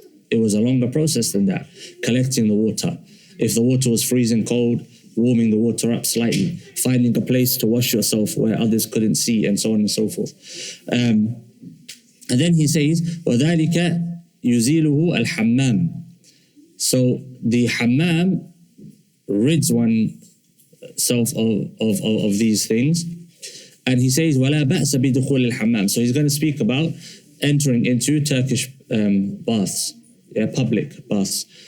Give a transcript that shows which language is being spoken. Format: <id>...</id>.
<en>It was a longer process than that, collecting the water. If the water was freezing cold, warming the water up slightly, finding a place to wash yourself where others couldn't see, and so on and so forth. And then he says,</en> <ar>وَذَلِكَ يُزِيلُهُ الْحَمَّامِ.</ar> <en>So the hammam rids oneself of these things. And he says,</en> <ar>وَلَا بَأْسَ بِدُخُولِ الْحَمَّامِ.</ar> <en>So he's going to speak about entering into Turkish baths, public baths.</en>